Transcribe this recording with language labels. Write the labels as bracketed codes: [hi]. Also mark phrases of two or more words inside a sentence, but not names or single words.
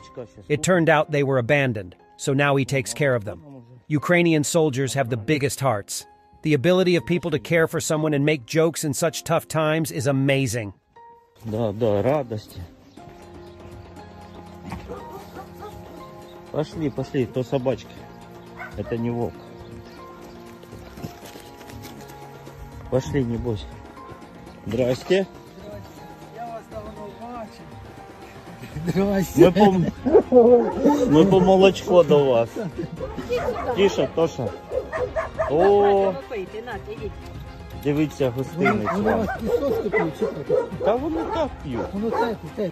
[en] It turned out they were abandoned, so now he takes care of them. Ukrainian soldiers have the biggest hearts. The ability of people to care for someone and make jokes in such tough times is amazing. [ru] Да, радости. Пошли, то собачки. Это не волк. Пошли, не бойся. Здрасте. [uk] Ми по молочко до вас. [ru] Тише, Тоша. [uk] О, дивіться, гостинець вам. Та вони так п'ють.